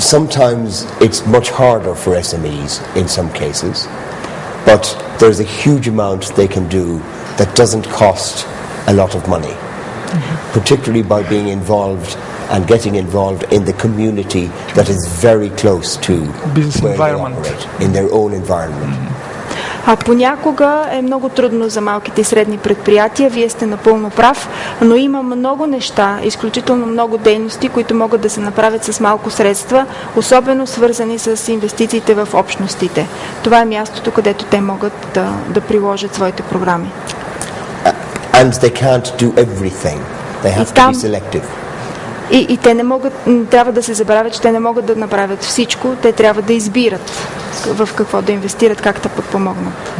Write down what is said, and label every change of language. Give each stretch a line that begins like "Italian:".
English: Sometimes it's much harder for SMEs in some cases, but there's a huge amount they can do that doesn't cost a lot of money, particularly by being involved and getting involved in the community that is very close to business where environment, they operate, in their own environment.
Bulgarian: А понякога е много трудно за малките и средни предприятия, вие сте напълно прав, но има много неща, изключително много дейности, които могат да се направят с малко средства, особено свързани с инвестициите в общностите. Това е мястото, където те могат да приложат своите програми.
English: And they can't do everything. They have to be selective.
Bulgarian: И те не могат, трябва да се забравят, че те не могат да направят всичко, те трябва да избират в какво да инвестират, как да подпомогнат.